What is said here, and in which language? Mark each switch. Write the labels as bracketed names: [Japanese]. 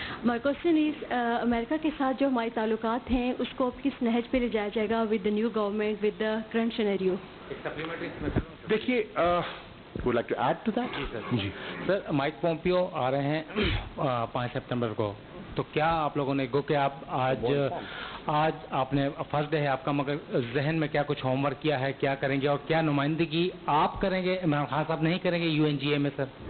[English] My question is, [Urdu] امریکہ کے ساتھ جو ہمارے تعلقات ہیں اس کو اب کس نہج پہ لے جایا جائے گا [English] with the new government, with the current scenario? دیکھیے would like to add to that? [Urdu] جی sir, mic Pompeo آ رہے ہیں 5 سپتمبر کو، تو کیا آپ لوگوں نے گو کہ آپ آج آپ نے فرسٹ ڈے ہے آپ کا، مگر ذہن میں کیا کچھ ہوم ورک کیا ہے، کیا کریں گے اور کیا نمائندگی آپ کریں گے، عمران خان صاحب نہیں کریں گے UNGA میں سر؟